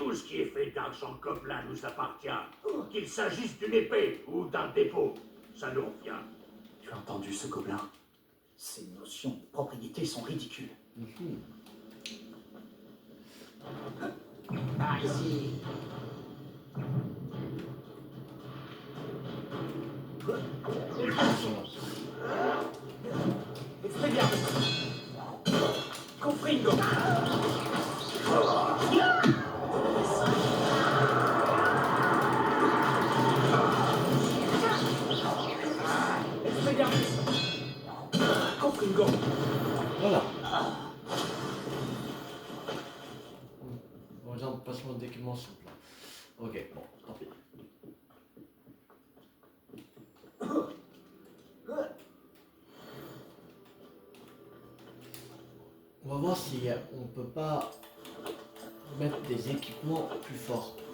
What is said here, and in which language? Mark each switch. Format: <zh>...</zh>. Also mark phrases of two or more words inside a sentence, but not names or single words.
<fr>Tout ce qui est fait d'argent gobelin nous appartient. Qu'il s'agisse d'une épée ou d'un dépôt, ça nous revient. Tu as entendu ce gobelin? Ces notions de propriété sont ridicules. Par ici. Expelliarmus! Confringo! Expelliarmus! Confringo! Voilà. Bon, exemple, passement de documents simple. Ok, bon, tant pis. On va voir si on peut pas mettre des équipements plus forts.</fr>